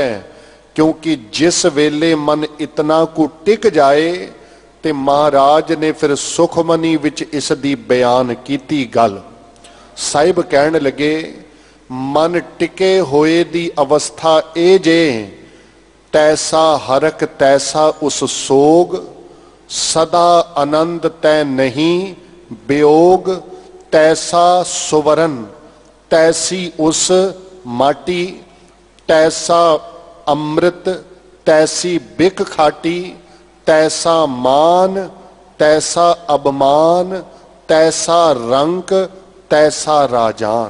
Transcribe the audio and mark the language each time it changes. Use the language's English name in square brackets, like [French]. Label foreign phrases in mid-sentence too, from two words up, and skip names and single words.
[Punjabi] ਕਿਉਂਕਿ ਜਿਸ ਵੇਲੇ ਮਨ ਇਤਨਾ ਕੁ ਟਿਕ ਜਾਏ ਤੇ ਮਹਾਰਾਜ ਨੇ ਫਿਰ ਸੁਖਮਨੀ ਵਿਚ ਇਸ ਦੀ ਬਿਆਨ ਕੀਤੀ ਗੱਲ। ਸਾਹਿਬ ਕਹਿਣ ਲੱਗੇ, ਮਨ ਟਿਕੇ ਹੋਏ ਦੀ ਅਵਸਥਾ ਏ जे, ਤੈਸਾ ਹਰਖੁ ਤੈਸਾ ਉਸੁ ਸੋਗੁ, ਸਦਾ ਅਨੰਦੁ ਤੈ ਨਹੀ ਬਿਓਗੁ, ਤੈਸਾ ਸੁਵਰਨੁ ਤੈਸੀ ਉਸੁ ਮਾਟੀ, ਤੈਸਾ ਅੰਮ੍ਰਿਤੁ ਤੈਸੀ ਬਿਖੁ ਖਾਟੀ, ਤੈਸਾ ਮਾਨੁ ਤੈਸਾ ਅਭਿਮਾਨੁ, ਤੈਸਾ ਰੰਕੁ ਤੈਸਾ ਰਾਜਾਨੁ।